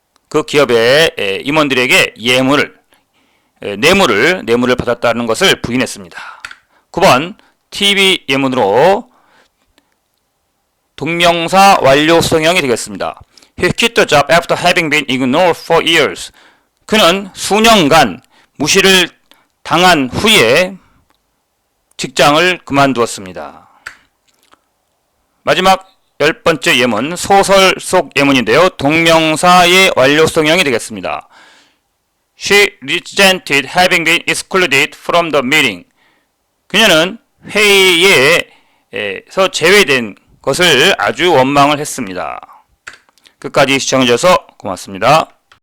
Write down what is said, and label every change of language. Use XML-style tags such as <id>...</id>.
<ko>그 기업의 임원들에게 뇌물을 받았다는 것을 부인했습니다. 9번 TV 예문으로 동명사 완료 수동형이 되겠습니다.</ko> <en>He quit the job after having been ignored for years.</en> <ko>그는 수년간 무시를 당한 후에 직장을 그만두었습니다. 마지막 10번째 예문, 소설 속 예문인데요. 동명사의 완료 수동형이 되겠습니다.</ko> <en>She resented having been excluded from the meeting.</en> <ko>그녀는 회의에서 제외된 것을 아주 원망을 했습니다. 끝까지 시청해주셔서 고맙습니다.</ko>